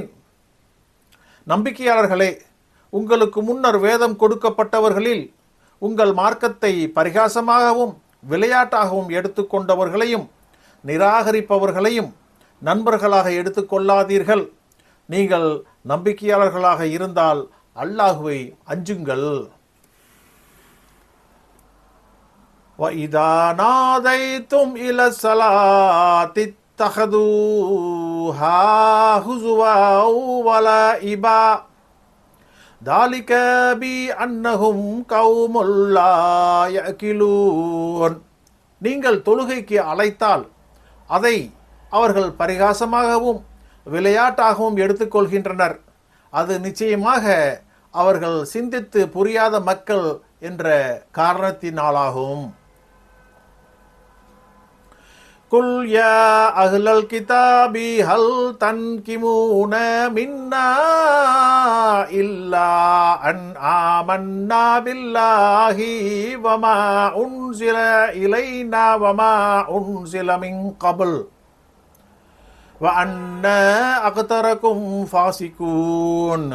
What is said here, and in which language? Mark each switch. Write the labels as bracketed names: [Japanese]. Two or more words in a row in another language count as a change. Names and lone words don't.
[Tamil] நம்பிக்கையாளர்களே, உங்களுக்கு முன்னர் வேதம் கொடுக்கப்பட்டவர்களில் உங்கள் மார்க்கத்தை பரிகாசமாகவும் விளையாட்டாகவும் எடுத்துக்கொண்டவர்களையும் நிராகரிப்பவர்களையும் நண்பர்களாக எடுத்துக்கொள்ளாதீர்கள். நீங்கள் நம்பிக்கையாளர்களாக இருந்தால் அல்லாஹுவை அஞ்சுங்கள். [Arabic] وَإِذَا نَادَيْتُمْ إِلَى الصَّلَاةِ اتَّخَذُوهَا هُزُوًا وَلَعِبًا ذَلِكَ بِأَنَّهُمْ قَوْمٌ لَا يَعْقِلُونَ. [Tamil] நீங்கள் தொழுகைக்கு அழைத்தால் அதை அவர்கள் பரிகாசமாகவும் விளையாட்டாகவும் எடுத்துக்கொள்கின்றனர். அது நிச்சயமாக அவர்கள் சிந்தித்து புரியாத மக்கள் என்ற காரணத்தினாலாகும். [Arabic] قل يا أهل الكتاب هل تنقمون منا إلا أن آمنا بالله وما أنزل إلينا وما أنزل من قبل وأن أكثركم فاسقون.